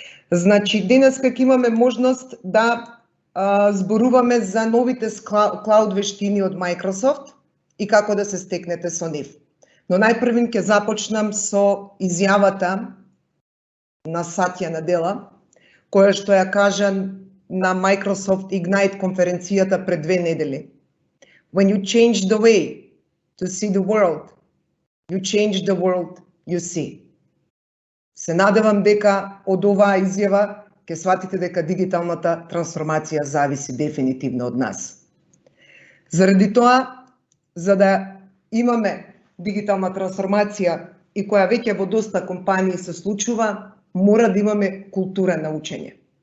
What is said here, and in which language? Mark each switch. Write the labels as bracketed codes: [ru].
[mk] Значи, денеска ќе имаме можност да зборуваме за новите клауд вештини од Microsoft и како да се стекнете со нив. Но најпрвин ќе започнам со изјавата на Сатја Надела, која што ја кажа на Microsoft Ignite конференцијата пред 2 недели. [en] When you change the way to see the world, you change the world you see. [mk] Се надевам дека од оваа изјава ќе сватите дека дигиталната трансформација зависи дефинитивно од нас. Заради тоа, за да имаме дигитална трансформација и која веќе во доста компании се случува, мора да имаме култура на учење.